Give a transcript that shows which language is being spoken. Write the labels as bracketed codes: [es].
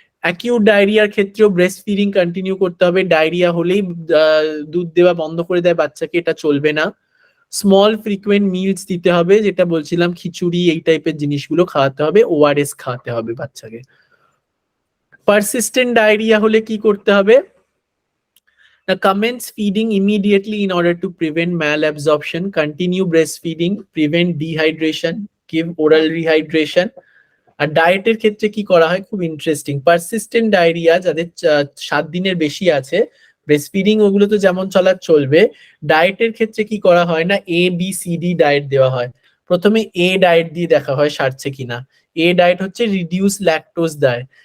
[bn] acute diarrhea ক্ষেত্রেও breast feeding continue করতে হবে। ডায়রিয়া হলেই দুধ দেওয়া বন্ধ করে দেয় বাচ্চাকে, এটা চলবে না। স্মল ফ্রিকুয়েন্ট মিলস দিতে হবে, যেটা বলছিলাম খিচুড়ি এই টাইপের জিনিসগুলো খাওয়াতে হবে, ORS খাওয়াতে হবে বাচ্চাকে। পারসিস্টেন্ট ডায়রিয়া হলে কি করতে হবে? [en] Commence feeding immediately in order to prevent malabsorption, continue breastfeeding, prevent dehydration, give oral rehydration. [bn] আর ডায়েটের ক্ষেত্রে কি করা হয়, খুব ইন্টারেস্টিং, পারসিস্টেন্ট ডায়রিয়া যাদের 7 দিনের বেশি আছে, ব্রেস্টফিডিং ওগুলো তো যেমন চলার চলবে, ডায়েটের ক্ষেত্রে কি করা হয় না, ABCD ডায়েট দেওয়া হয়। প্রথমে এ ডায়েট দিয়ে দেখা হয় সারছে কিনা। এ ডায়েট হচ্ছে রিডিউস ল্যাকটোজ ডায়েট।